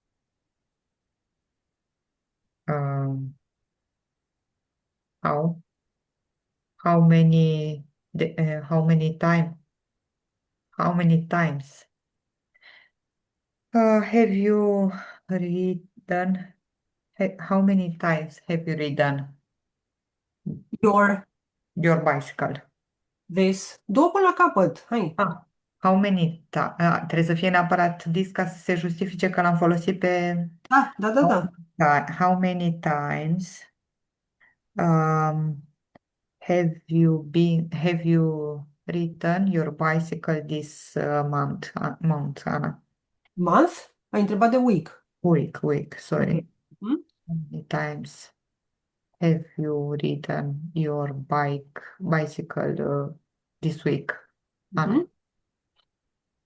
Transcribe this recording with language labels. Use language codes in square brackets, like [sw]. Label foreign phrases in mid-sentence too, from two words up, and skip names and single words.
[en] Um, how how many how many times have you ridden? How many times have you ridden Your, your bicycle? this. [ro] Două până la capăt. Hai. Ah, [en] how many [ro] trebuie să fie neapărat this ca să se justifice că l-am folosit pe Da, da, da, da. [en] how many times um, have you ridden your bicycle this month, Ana? Month? [ro] Ai întrebat de week. [en] Week, Ok. sorry. Mhm. How many times have you ridden your bicycle this week, Ana? Mhm.